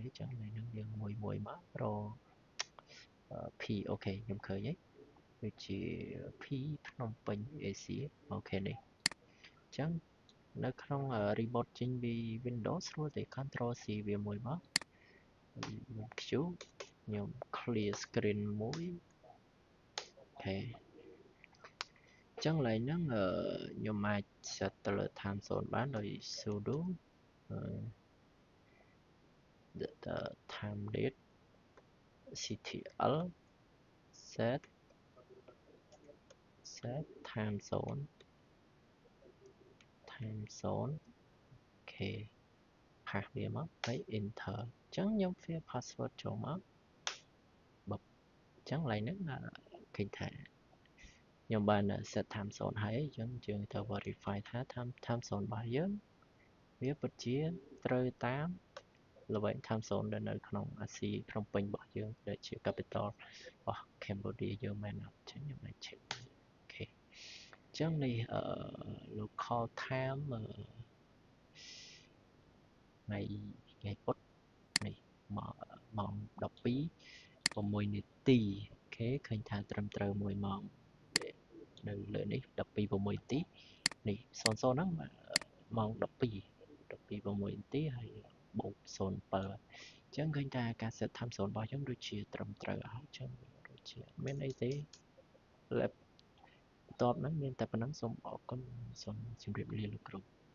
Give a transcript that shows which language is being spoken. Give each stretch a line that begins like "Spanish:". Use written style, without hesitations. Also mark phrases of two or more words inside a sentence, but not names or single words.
Khmer: ញ្ចឹងនៅនឹងយើងមួយមករក P អូខេខ្ញុំឃើញហើយដូចជា P ភ្នំពេញ AC អូខេនេះអញ្ចឹងនៅក្នុង remote ចេញពី Windows ស្រួលទេ
English: Control C
Khmer: វាមួយមកខ្ញុំ Q ខ្ញុំ
English: clear screen
Khmer: មួយអូខេអញ្ចឹងឡើយហ្នឹងខ្ញុំអាច set ទៅលើ
English: time zone
Khmer: បានដោយ sudo
English: the time date CTL set time zone
Khmer: អូខេផាសវាមកហើយ enter អញ្ចឹងខ្ញុំ
English: fill password
Khmer: ចូល មកបបអញ្ចឹងឡើយហ្នឹងឃើញថាខ្ញុំបាន
English: set time zone
Khmer: ហើយអញ្ចឹងយើងទៅ verify ថា
English: time zone
Khmer: របស់យើងវាពិតជាត្រូវតាមល្បែង
English: time zone
Khmer: ដែលនៅក្នុងអាស៊ីភ្នំពេញរបស់យើងដែលជា capital របស់ Cambodia យើងមែនអត់អញ្ចឹងខ្ញុំអាច check អូខេអញ្ចឹងនេះ
English: local time
Khmer: ថ្ងៃពុធនេះម៉ោង12 6នាទីអូខេឃើញថាត្រឹមត្រូវ 1ម៉ោងនៅលើនេះ12 6នាទីនេះ00ហ្នឹងម៉ោង12 6នាទីហើយបូក07អញ្ចឹងឃើញថាការ
English: set time zone
Khmer: របស់យើងដូចជាត្រឹមត្រូវហើយអញ្ចឹងដូចជាអត់មានអីទេ lab បន្ទាប់ហ្នឹងមានតែប៉ុណ្្នឹងសូមអរគុណសូមជម្រាបលាលោកគ្រូ